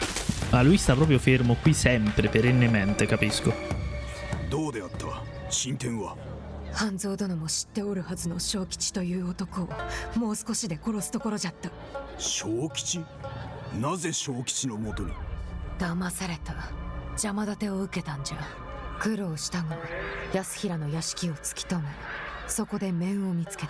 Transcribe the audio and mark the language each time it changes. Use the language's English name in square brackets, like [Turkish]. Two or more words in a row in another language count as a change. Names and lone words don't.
[Italian] Ah, lui sta proprio fermo qui sempre, perennemente, capisco. [Japanese] 半蔵殿も知っておるはずの小吉という男をもう少しで殺すところじゃった。小吉？なぜ小吉のもとに？騙された。邪魔立てを受けたんじゃ。苦労したが安平の屋敷を突き止め、そこで面を見つけた。